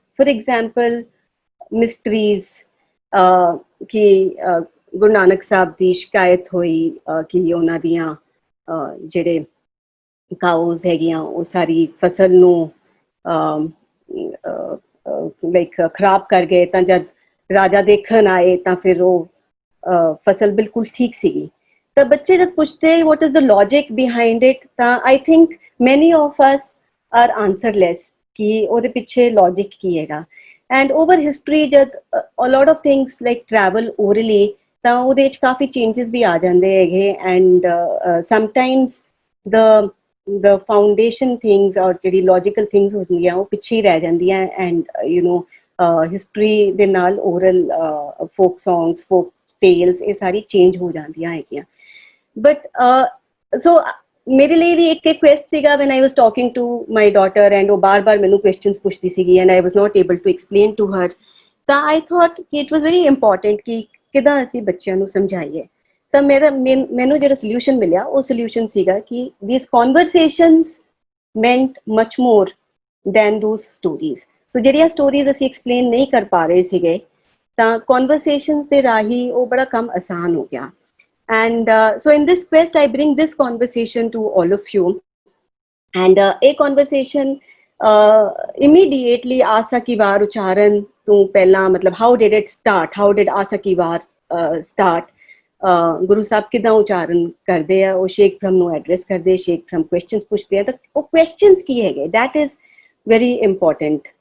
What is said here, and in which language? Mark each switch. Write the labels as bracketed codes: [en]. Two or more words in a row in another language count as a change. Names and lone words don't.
[en] For example mysteries [pa] ਕਿ ਗੁਰੂ ਨਾਨਕ ਸਾਹਬ ਦੀ ਸ਼ਿਕਾਇਤ ਹੋਈ ਕਿ ਉਨ੍ਹਾਂ ਦੀਆਂ ਜਿਹੜੇ ਕਾਊਜ਼ ਹੈਗੀਆਂ ਉਹ ਸਾਰੀ ਫਸਲ ਨੂੰ ਲਾਈਕ ਖਰਾਬ ਕਰ ਗਏ ਤਾਂ ਜਦ ਰਾਜਾ ਦੇਖਣ ਆਏ ਤਾਂ ਫਿਰ ਉਹ ਫਸਲ ਬਿਲਕੁਲ ਠੀਕ ਸੀਗੀ। ਤਾਂ ਬੱਚੇ ਜਦ ਪੁੱਛਦੇ [en] What is the logic behind it ਤਾਂ I think many of us are answerless [pa] ਕਿ ਉਹਦੇ ਪਿੱਛੇ ਲੌਜਿਕ ਕੀ ਹੈਗਾ। [en] And over history [pa] ਜਦ [en] a lot of things like travel orally [pa] ਤਾਂ ਉਹਦੇ ਵਿੱਚ ਕਾਫੀ ਚੇਂਜਸ ਵੀ ਆ ਜਾਂਦੇ ਹੈਗੇ [en] and sometimes the foundation things or [pa] ਜਿਹੜੀ [en] logical things [pa] ਹੁੰਦੀਆਂ ਉਹ ਪਿੱਛੇ ਹੀ ਰਹਿ ਜਾਂਦੀਆਂ [en] and history [pa] ਦੇ ਨਾਲ [en] oral folk songs folk tales [pa] ਇਹ ਸਾਰੀ change ਹੋ ਜਾਂਦੀਆਂ ਹੈਗੀਆਂ। [en] but so [pa] ਮੇਰੇ ਲਈ ਵੀ ਇੱਕ [en] quest ਸੀਗਾ when I was talking to my daughter and [pa] ਉਹ ਬਾਰ-ਬਾਰ ਮੈਨੂੰ [en] questions [pa] ਪੁੱਛਦੀ ਸੀਗੀ [en] and I was not able to explain to her ਤਾਂ I thought ਕਿ it was very important [pa] ਕਿ ਕਿੱਦਾਂ ਅਸੀਂ ਬੱਚਿਆਂ ਨੂੰ ਸਮਝਾਈਏ। ਤਾਂ ਮੈਨੂੰ ਜਿਹੜਾ ਸੋਲੂਸ਼ਨ ਮਿਲਿਆ ਉਹ ਸੋਲੂਸ਼ਨ ਸੀਗਾ ਕਿ [en] these conversations meant much more than those stories। [pa] ਸੋ ਜਿਹੜੀਆਂ ਸਟੋਰੀਜ਼ ਅਸੀਂ ਐਕਸਪਲੇਨ ਨਹੀਂ ਕਰ ਪਾ ਰਹੇ ਸੀਗੇ ਤਾਂ ਕਨਵਰਸੇਸ਼ਨਸ ਦੇ ਰਾਹੀਂ ਉਹ ਬੜਾ ਕੰਮ ਆਸਾਨ ਹੋ ਗਿਆ। [en] And so in this quest I bring this conversation to all of you and [pa] ਇਹ ਕਨਵਰਸੇਸ਼ਨ ਇਮੀਡੀਏਟਲੀ ਆਸਾ ਕੀ ਵਾਰ ਉਚਾਰਨ ਤੋਂ ਪਹਿਲਾਂ ਮਤਲਬ [en] How did it start how did Asa ki Var start [pa] ਗੁਰੂ ਸਾਹਿਬ ਕਿੱਦਾਂ ਉਚਾਰਨ ਕਰਦੇ ਆ ਉਹ ਸ਼ੇਖ ਬ੍ਰਹਮ ਨੂੰ ਐਡਰੈਸ ਕਰਦੇ ਸ਼ੇਖ ਬ੍ਰਹਮ ਕੁਐਸਚਨਸ ਪੁੱਛਦੇ ਆ ਤਾਂ ਉਹ ਕੁਐਸਚਨਸ ਕੀ ਹੈਗੇ [en] That is very important.